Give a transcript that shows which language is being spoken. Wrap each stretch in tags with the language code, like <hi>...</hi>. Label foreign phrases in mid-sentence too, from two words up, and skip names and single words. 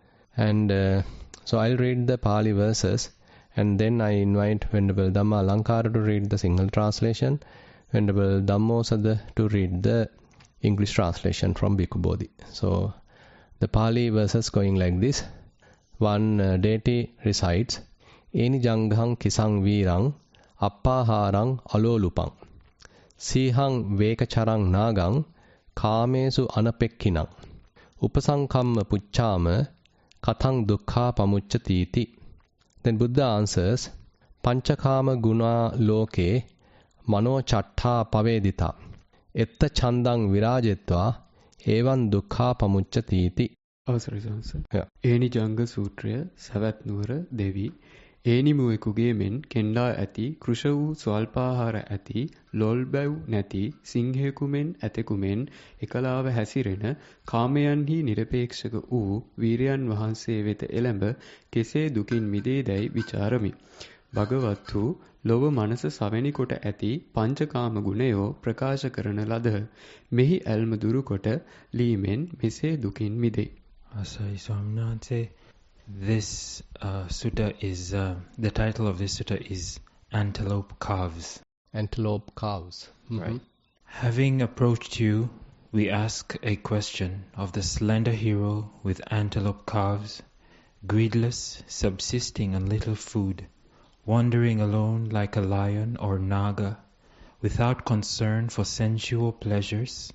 <en>And so I'll read the Pali verses, and then I invite Venerable Dhamma Alankara to read the Sinhala translation, Venerable Dhammosada to read the English translation from Bhikkhu Bodhi. So the Pali verses going like this. One deity recites,</en> <pi>Eni janghang kisang virang, appaharang alolupang. Sihang vekacharang nagang, kamesu anapekkinang. Upasankamma puchchama, kathang dukkha pamucchatiti.</pi> <en>Then Buddha answers,</en> <pi>Panchakama guna loke, mano chattha pavedita. Etta chandang virajetva, evan dukkha pamucchatiti.</pi> <si>අවසරයි සහස. ඒනි ජංග සූත්‍රය සවැත් නුවර දෙවි ඒනි මුවෙකුගේ මෙන් කෙන්ඩා ඇති කෘෂ වූ ස්වල්පාහාර ඇති ලොල් බැව් නැති සිංහයෙකු මෙන් ඇතෙකු මෙන් එකලාව හැසිරෙන කාමයන්හි නිරපේක්ෂක වූ වීරයන් වහන්සේ වෙත එළඹ කෙසේ දුකින් මිදේදැයි විචාරමි. භගවත්හු ලොව මනස සවැනි කොට ඇති පංචකාම ගුණයෝ ප්‍රකාශ කරන ලදහ. මෙහි ඇල්ම දුරු කොට ලීමෙන් මෙසේ දුකින් මිදේ. අවසරයි ස්වාමීන්නාන්සේ,</si> <en>this sutta is, the title of this sutta is Antelope Calves. Antelope calves. Mm-hmm. Right. Having approached you, we ask a question of the slender hero with antelope calves, greedless, subsisting on little food, wandering alone like a lion or naga, without concern for sensual pleasures.</en>